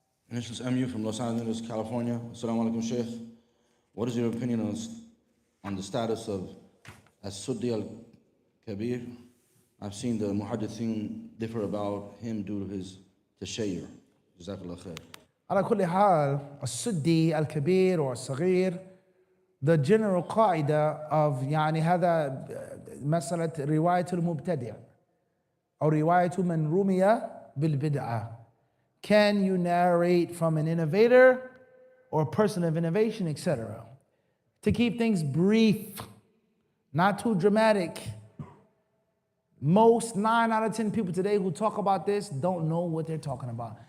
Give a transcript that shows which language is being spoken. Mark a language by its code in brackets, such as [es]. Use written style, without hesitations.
[en] This is MU from Los Angeles, California. Assalamu alaikum, Sheikh. What is your opinion on the status of as-Suddi al-Kabir? I've seen the muhaddithin differ about him due to his tashayyur. Jazakallah khair. [ar] على كل حال السدي الكبير or الصغير, [en] the general [ar] قاعدة of يعني هذا مسألة رواية المبتدع أو رواية من رمي بالبدعة. [en] Can you narrate from an innovator or a person of innovation, etc.? To keep things brief, not too dramatic. Most 9 out of 10 people today who talk about this don't know what they're talking about.